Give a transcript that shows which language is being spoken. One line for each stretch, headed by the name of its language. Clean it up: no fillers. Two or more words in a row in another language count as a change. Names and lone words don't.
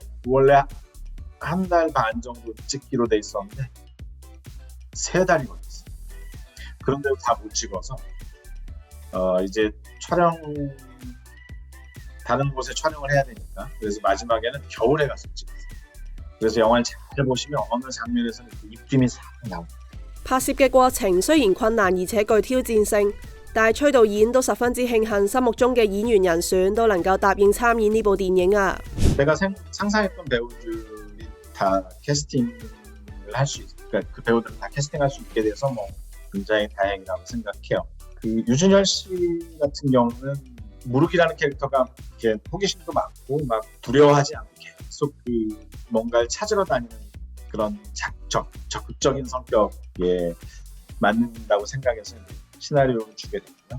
Korean: 원래 한 달 반 정도 찍기로 돼 있었는데 3달이 걸렸어요. 그런데도 다 못 찍어서 이제 다른 곳에 촬영을 해야 되니까 그래서 마지막에는 겨울에 가서 찍었어요. 그래서 영화를 잘 보시면 어느 장면에서는 그 입김이 싹 나옵니다.
Cantonese: 拍攝嘅過程雖然困難而且具挑戰性，但係崔導演都十分之慶幸心目中嘅演員人選都能夠答應參演呢部電影啊。
Korean: 내가 상상했던 배우들이 다 캐스팅을 할 수 있어요. 그러니까 그 배우들을 다 캐스팅할 수 있게 돼서 뭐 굉장히 다행이라고 생각해요. 유준열 씨 같은 경우는 무르기라는 캐릭터가 이렇게 호기심도 많고 막 두려워하지 않고 계속 뭔가를 찾으러 다니는 그런 적극적인 성격에 맞는다고 생각해서 시나리오를 주게 됐고요.